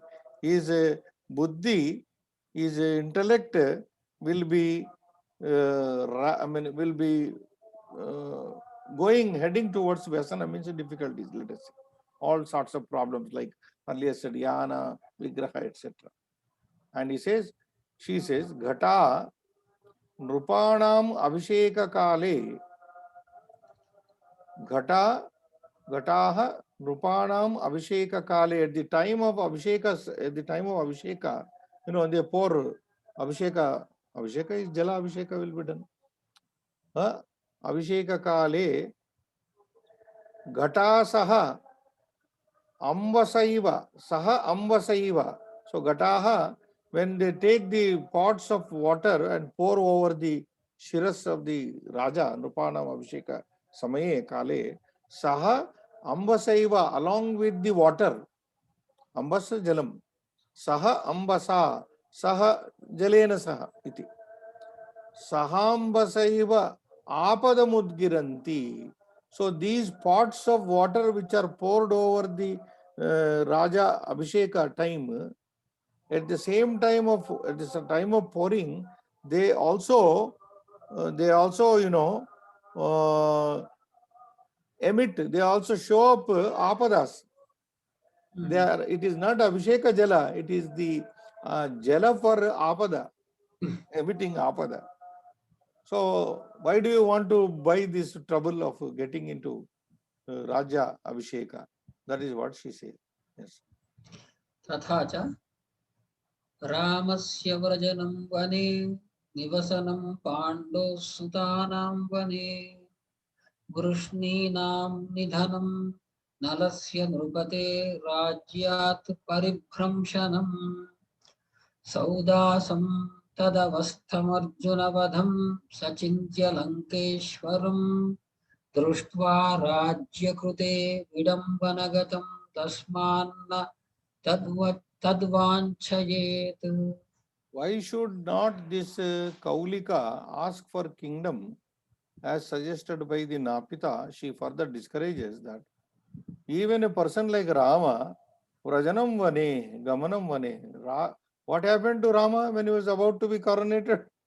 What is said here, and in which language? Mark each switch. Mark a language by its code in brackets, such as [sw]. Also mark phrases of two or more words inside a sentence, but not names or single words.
[en] His buddhi, his intellect will be heading towards vyasana, means difficulties, let us say. All sorts of problems, like earlier said, [sa] यान, विग्रह, [en] etc. And she says, [sa] घट नृपाणाम् अभिषेक काले. घटाः नृपाणाम् अभिषेक काले. [en] At the time of abhisheka, they pour abhisheka. Abhisheka is [sa] जल अभिषेक [en] will be done. [sa] अभिषेक काले घट सह अम्भसैव. [en] So ghataha, when they take the pots of water and pour over the shiras of the Raja, [sa] नृपाणाम् अभिषेक समये काले, सह अम्भसैव, [en] along with the water, [sa] अम्भसा जलम्, सह अम्भसा, सह जलेन सह इति. सहाम्भसैव आपदमुद्गिरन्ति. [en] So these pots of water which are poured over the [sa] राज अभिषेक [en] time, at the time of pouring, they also emit, they also show up apadas. It is not [sa] अभिषेक जल, [en] it is the Jala for apada, emitting apada. So why do you want to buy this trouble of getting into [sa] राज अभिषेक? [en] That is what she says. Yes. [sa] तथा च रामस्य व्रजनं वने निवसनं पाण्डोः सुतानां वने वृष्णीनां निधनं नलस्य नृपते राज्यात् परिभ्रंशनं सौदासं तदवस्थमर्जुनवधं सचिन्त्य लङ्केश्वरं दृष्ट्वा राज्यकृते विडम्बनगतं तस्मान्न तद्वाञ्छयेत्. [en] Why should not this Kaulika ask for kingdom as suggested by the Napita? She further discourages that even a person like Rama, [sa] व्रजनं वने, गमनं वने, [en] what happened to Rama when he was about to be coronated?